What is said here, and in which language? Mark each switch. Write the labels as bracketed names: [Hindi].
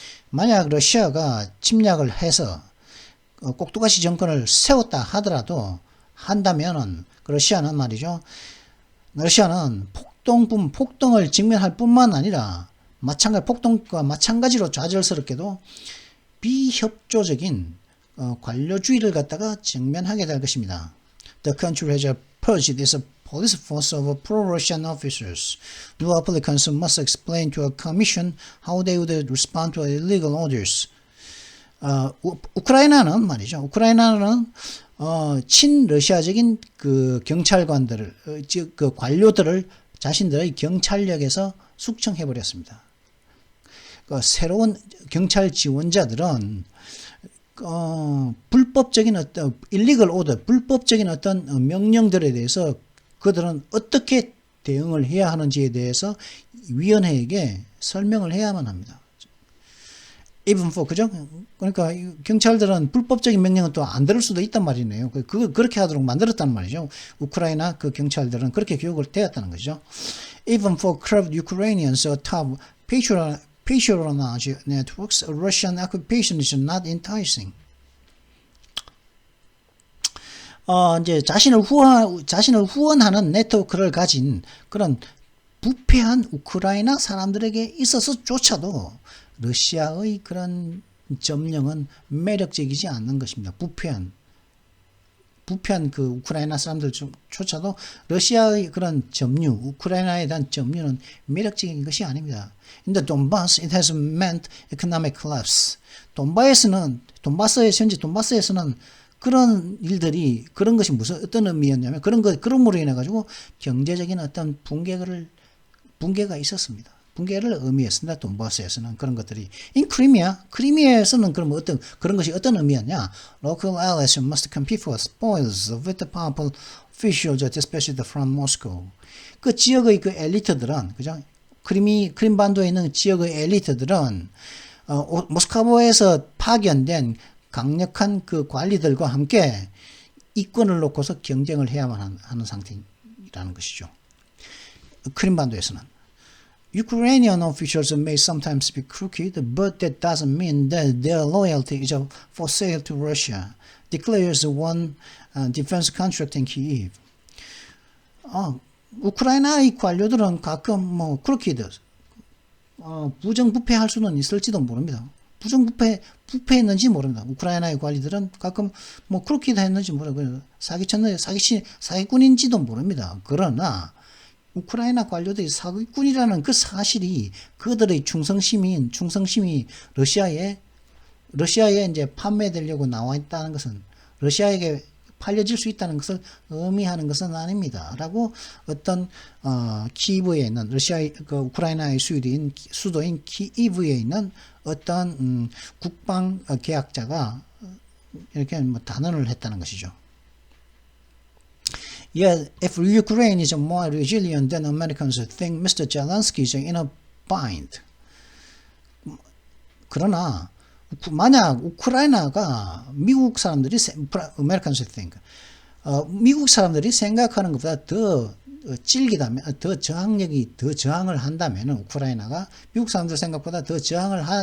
[Korean] 만약 러시아가 침략을 해서 꼭두가시 정권을 세웠다 하더라도 한다면은 러시아는 말이죠. 러시아는 폭동을 직면할 뿐만 아니라 폭동과 마찬가지로 좌절스럽게도 비협조적인 관료주의를 갖다가 직면하게 될 것입니다. [English] The country has purged its police force of pro-Russian officers. New applicants must explain to a commission how they would respond to illegal orders. [Korean] 우크라이나는 말이죠. 우크라이나는 친러시아적인 그 경찰관들을 즉 그 관료들을 자신들의 경찰력에서 숙청해 버렸습니다. 새로운 경찰 지원자들은 불법적인 어떤 [English] illegal order, [Korean] 불법적인 어떤 명령들에 대해서 그들은 어떻게 대응을 해야 하는지에 대해서 위원회에게 설명을 해야만 합니다. [English] Even for, [Korean] 그죠? 그러니까 경찰들은 불법적인 명령은 또 안 들을 수도 있단 말이네요. 그렇게 하도록 만들었단 말이죠. 우크라이나 그 경찰들은 그렇게 교육을 되었다는 거죠. [English] Even for corrupt Ukrainians atop patronage networks, Russian occupation is not enticing. [Korean] 이제 자신을 후원하는 네트워크를 가진 그런 부패한 우크라이나 사람들에게 있어서조차도 러시아의 그런 점령은 매력적이지 않는 것입니다. 부패한 그 우크라이나 사람들조차도 러시아의 그런 점유, 우크라이나에 대한 점유는 매력적인 것이 아닙니다. [English] In the Donbass, it has meant economic collapse. [Korean] 돈바스에서는 그런 일들이 그런 것이 어떤 의미였냐면 그럼으로 인해 가지고 경제적인 어떤 붕괴가 있었습니다. 붕괴를 의미했습니다. 돈바스에서는 그런 것들이. In 크리미아에서는 그런 것이 어떤 의미였냐? [English] Local allies must compete for spoils with the powerful officials, especially from Moscow. [Korean] 그 지역의 그 엘리트들은, 그죠? 크림반도에 있는 지역의 엘리트들은 모스크바에서 파견된 강력한 그 관리들과 함께 이권을 놓고서 경쟁을 해야만 하는 상태라는 것이죠. 크림반도에서는. [English] Ukrainian officials may sometimes be crooked, but that doesn't mean that their loyalty is for sale to Russia, declares one defense contractor in Kyiv. [Korean] 우크라이나의 관료들은 가끔 crooked, 부정부패할 수는 있을지도 모릅니다. 부패했는지 모릅니다. 우크라이나의 관리들은 가끔 crooked 했는지 모르고 사기꾼인지도 모릅니다. 그러나 우크라이나 관료들이 사기꾼이라는 그 사실이 그들의 충성심이 러시아에 이제 판매되려고 나와 있다는 것은 러시아에게 팔려질 수 있다는 것을 의미하는 것은 아닙니다. 라고 어떤 키이브에 있는 우크라이나의 수도인 키이브에 있는 어떤 국방 계약자가 이렇게 단언을 했다는 것이죠. [English] Yet, if Ukraine is more resilient than Americans think, Mr. Zelensky is in a bind. [Korean] 그러나 만약 우크라이나가 미국 사람들이 [English] Americans think, [Korean] 미국 사람들이 생각하는 것보다 더 찔기다면, 더 저항을 한다면 우크라이나가 미국 사람들 생각보다 더 저항을